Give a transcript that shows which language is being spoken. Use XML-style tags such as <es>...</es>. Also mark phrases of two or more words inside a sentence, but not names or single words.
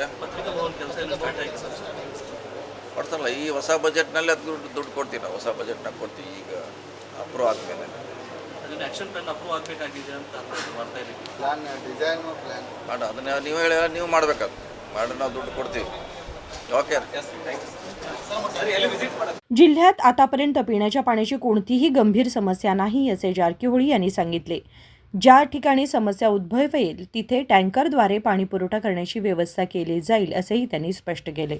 <kn>ಪತ್ರಿಕಾ ಭವನ ಕೆಲಸ ಎಲ್ಲ ಸ್ಟಾರ್ಟ್ ಆಗಿದೆ ಸರ್. ಕೊಡ್ತಾರಲ್ಲ, ಈ ಹೊಸ ಬಜೆಟ್ನಲ್ಲಿ ಅದು ದುಡ್ಡು ಕೊಡ್ತೀವಿ ನಾವು. ಹೊಸ ಬಜೆಟ್ನಾಗ ಕೊಡ್ತೀವಿ. ಈಗ ಅಪ್ರೂವ್ ಆದಮೇಲೆ ಅದನ್ನ</kn> <en>action plan approve</en> <kn>ಆಗಬೇಕಾಗಿದೆ ಅಂತ ಮಾಡ್ತಾ ಇದ್ದೀವಿ.</kn> <en>plan design plan</en> <kn>ಮಾಡ ಅದನ್ನ ನೀವು ಹೇಳಿ ನೀವು ಮಾಡಬೇಕಾದ ಮಾಡಿ ನಾವು ದುಡ್ಡು ಕೊಡ್ತೀವಿ. ओके</kn> <mr>जिल्ह्यात आतापर्यंत पिण्याच्या पाण्याची कोणतीही गंभीर समस्या नाही असे जारकीहोळी यांनी सांगितले. ज्या ठिकाणी समस्या उद्भवेल तिथे टँकरद्वारे पाणी पुरवठा करण्याची व्यवस्था केली जाईल असेही त्यांनी स्पष्ट केले.</mr>